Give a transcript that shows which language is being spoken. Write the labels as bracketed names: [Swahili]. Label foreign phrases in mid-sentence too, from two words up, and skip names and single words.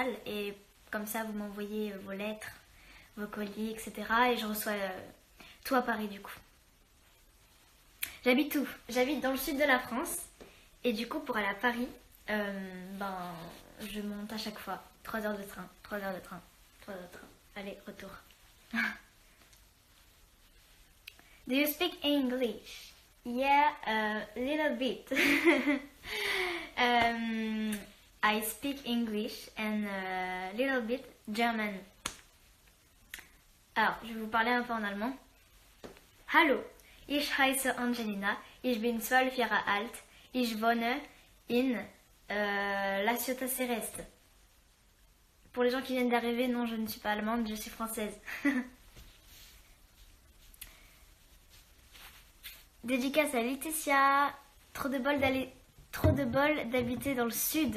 [French] Et comme ça, vous m'envoyez vos lettres, vos colis, etc. Et je reçois tout à Paris du coup. J'habite où? J'habite dans le sud de la France. Et du coup, pour aller à Paris, je monte à chaque fois. 3 heures de train, 3 heures de train, 3 heures de train. Allez, retour. [English] Do you speak English? Yeah, a little bit. I speak English and a little bit German. [French] Alors, je vais vous parler un peu en allemand. [German] Hallo, ich heiße Angelina, ich bin 12 Jahre alt, ich wohne in La Ciotat Celeste. [French] Pour les gens qui viennent d'arriver, non, je ne suis pas allemande, je suis française. Dédicace à Laetitia, trop de bol d'habiter dans le sud.